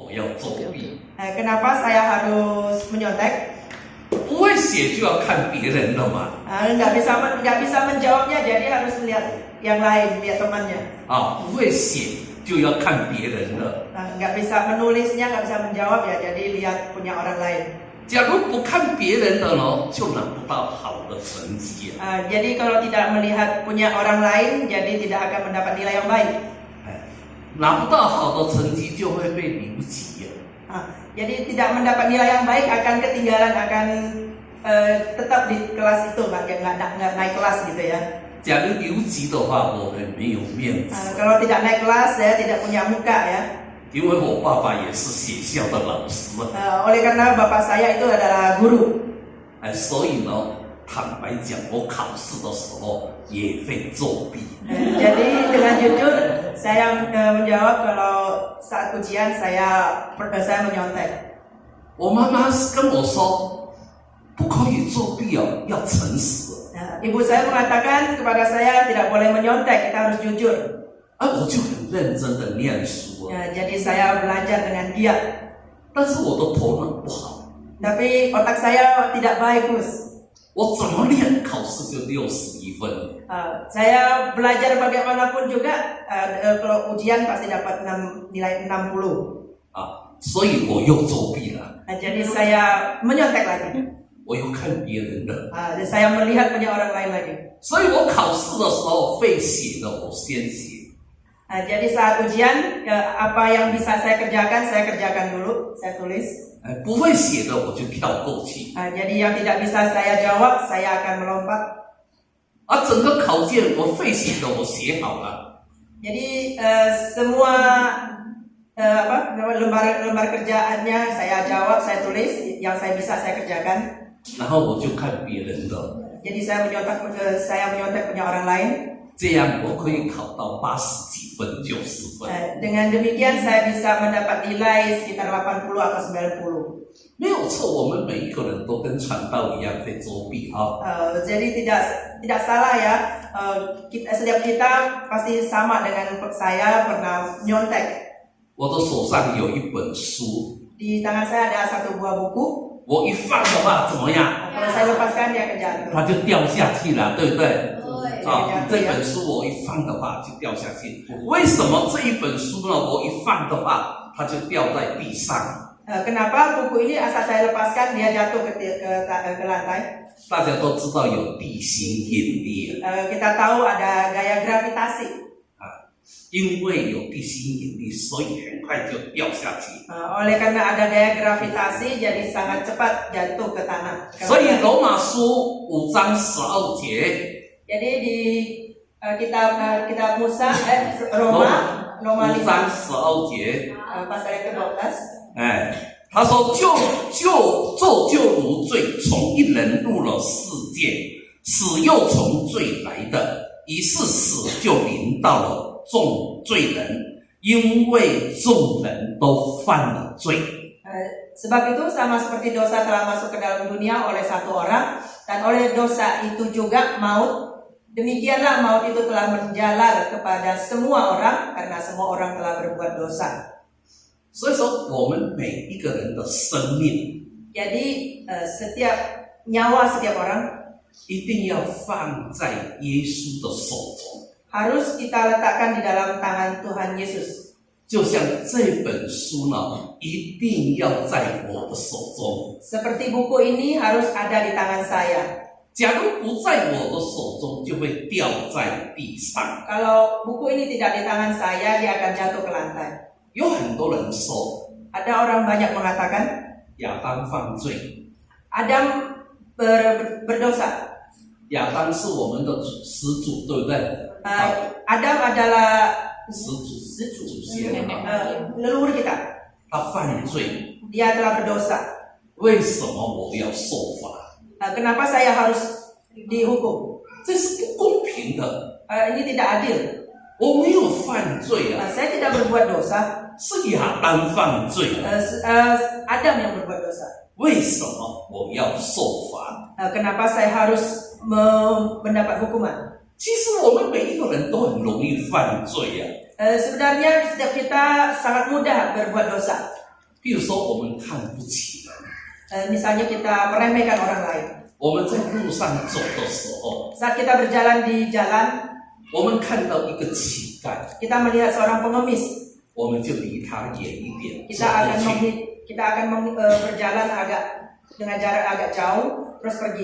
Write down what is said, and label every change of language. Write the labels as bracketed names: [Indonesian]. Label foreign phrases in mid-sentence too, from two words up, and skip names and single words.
[Chinese] 我要作弊？ [Indonesian] Kenapa saya harus menyontek? [Chinese] 不会写就要看别人的嘛。 [Indonesian] Nggak bisa menjawabnya, jadi harus lihat yang lain, lihat temannya. [Chinese] 不会写就要看别人的。 [Indonesian] Nggak bisa menulisnya, nggak bisa menjawab ya, jadi lihat punya orang lain. [Chinese] 假如不看别人的呢，就拿不到好的成绩。 [Indonesian] Jadi kalau tidak melihat punya orang lain, jadi tidak akan mendapat nilai yang baik. [Chinese] 拿不到好的成绩就会被留级。 [Indonesian] Jadi tidak mendapat nilai yang baik, akan ketinggalan, akan tetap di kelas itu, nggak naik kelas gitu ya. [Chinese] 假如留级的话，我们没有面子。 [Indonesian] Kalau tidak naik kelas, saya tidak punya muka ya. [Chinese] 因为我爸爸也是学校的老师。 [Indonesian] Oleh karena bapak saya itu adalah guru. [Chinese] 所以呢，坦白讲，我考试的时候也会作弊。 [Indonesian] Jadi dengan jujur saya menjawab kalau saat ujian saya menyontek. [Chinese] 我妈妈跟我说，不可以作弊哦，要诚实。 [Indonesian] Ibu saya mengatakan kepada saya tidak boleh menyontek, kita harus jujur. [Chinese] 我就很认真的念书。 [Indonesian] Jadi saya belajar dengan giat. [Chinese] 但是我的头脑不好， [Indonesian] Tapi otak saya tidak bagus. [Chinese] 我怎么练考试就61分。 [Indonesian] Saya belajar bagaimanapun juga, kalau ujian pasti dapat nilai 60. [Chinese] 所以我又作弊了。 [Indonesian] Jadi saya menyontek lagi. [Chinese] 我又看别人的。 [Indonesian] Saya melihat punya orang lain lagi. [Chinese] 所以我考试的时候会写的，我先写。 [Indonesian] Jadi saat ujian, apa yang bisa saya kerjakan dulu, saya tulis. [Chinese] 不会写的我就跳过去。 [Indonesian] Jadi yang tidak bisa saya jawab, saya akan melompat. [Chinese] 整个考卷我会写的我写好了。 [Indonesian] Jadi semua lembar kerjaannya saya jawab, saya tulis, yang saya bisa saya kerjakan. [Chinese] 然后我就看别人的。 [Indonesian] Jadi saya menyontek punya orang lain. [Chinese] 这样我可以考到80几分、90分。 [Indonesian] Dengan demikian saya bisa mendapat nilai sekitar 80 atau 90. [Chinese] 没有错，我们每一个人都跟传道一样会作弊啊。 [Indonesian] Jadi tidak salah ya. Setiap kita pasti sama dengan saya pernah nyontek. [Chinese] 我的手上有一本书， [Indonesian] Di tangan saya ada satu buah buku. [Chinese] 我一放的话怎么样？ [Indonesian] Kalau saya lepaskan dia akan jatuh. [Chinese] 它就掉下去了，对不对？ 这 [Indonesian] Ya. [Chinese] 本书我一放的话就掉下去。为什么这一本书呢？我一放的话，它就掉在地上。 [Indonesian] Kenapa buku ini asal saya lepaskan dia jatuh ke lantai? [Chinese] 大家都知道有地心引力， [Indonesian] Kita tahu ada gaya gravitasi. [Chinese] 因为有地心引力，所以很快就掉下去。 [Indonesian] Oleh karena ada gaya gravitasi, jadi sangat cepat jatuh ke tanah. [Chinese] 所以罗马书5章12节， [Indonesian] Jadi di kitab Musa, Roma 5 5 [Chinese] 章12节， [Indonesian] pasal yang ke-12. [Chinese] 他说就如罪从一人入了世界，死又从罪来的，于是死就临到了众罪人，因为众人都犯了罪。 [Indonesian] Sebab itu sama seperti dosa telah masuk ke dalam dunia oleh satu orang, dan oleh dosa itu juga maut. Demikianlah maut itu telah menjalar kepada semua orang, karena semua orang telah berbuat dosa. [Chinese] 所以说，我们每一个人的生命 [Indonesian] Jadi setiap nyawa setiap orang [Chinese] 一定要放在耶稣的手中， [Indonesian] harus kita letakkan di dalam tangan Tuhan Yesus. [Chinese] 就像这本书呢，一定要在我的手中。 [Indonesian] Seperti buku ini harus ada di tangan saya. [Chinese] 假如不在我的手中，就会掉在地上。 [Indonesian] Kalau buku ini tidak di tangan saya, dia akan jatuh ke lantai. [Chinese] 有很多人说， [Indonesian] Ada orang banyak mengatakan [Chinese] 亚当犯罪， [Indonesian] Adam berdosa. [Chinese] 亚当是我们的始祖，对不对？ [Indonesian] Adam adalah [Chinese] 始祖先， [Indonesian] leluhur kita. [Chinese] 他犯罪， [Indonesian] Dia telah berdosa. [Chinese] 为什么我要受罚？ [Indonesian] Kenapa saya harus dihukum? [Chinese] 这是不公平的。 [Indonesian] Ini tidak adil. [Chinese] 我没有犯罪啊， [Indonesian] Saya tidak berbuat dosa. [Chinese] 是亚当犯罪。 [Indonesian] Adam yang berbuat dosa. [Chinese] 为什么我要受罚？ [Indonesian] Kenapa saya harus mendapat hukuman? [Chinese] 其实我们每一个人都很容易犯罪啊。 [Indonesian] Sebenarnya setiap kita sangat mudah berbuat dosa. [Chinese] 比如说我们看不起人， [Indonesian] Misalnya kita meremehkan orang lain. [Chinese] 我们在路上走的时候， [Indonesian] Saat kita berjalan di jalan, [Chinese] 我们看到一个乞丐， [Indonesian] kita melihat seorang pengemis. [Chinese] 我们就离他远一点， [Indonesian] Kita [Chinese] 走 [Indonesian] akan [Chinese] 过去。 [Indonesian] berjalan dengan jarak agak jauh, terus pergi.